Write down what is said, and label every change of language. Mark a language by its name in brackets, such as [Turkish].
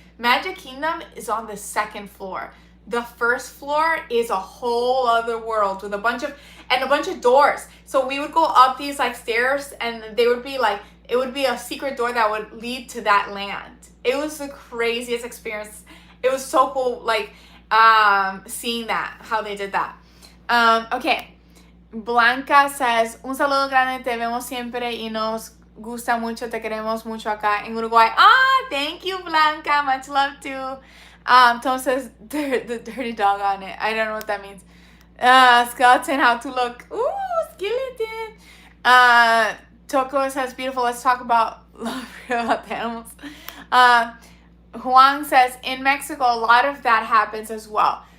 [English] Magic Kingdom is on the second floor. The first floor is a whole other world with a bunch of doors. So we would go up these like stairs, and they would be like, it would be a secret door that would lead to that land. It was the craziest experience. It was so cool, like seeing that, how they did that. Okay. [Spanish] Blanca says, un saludo grande, te vemos siempre y nos gusta mucho, te queremos mucho acá en Uruguay. [English] Ah, thank you, Blanca. Much love too. Tom says, the dirty dog on it. I don't know what that means. Skeleton, how to look. Ooh, skeleton. Toko says, beautiful. Let's talk about love about the animals. Juan says, in Mexico, a lot of that happens as well.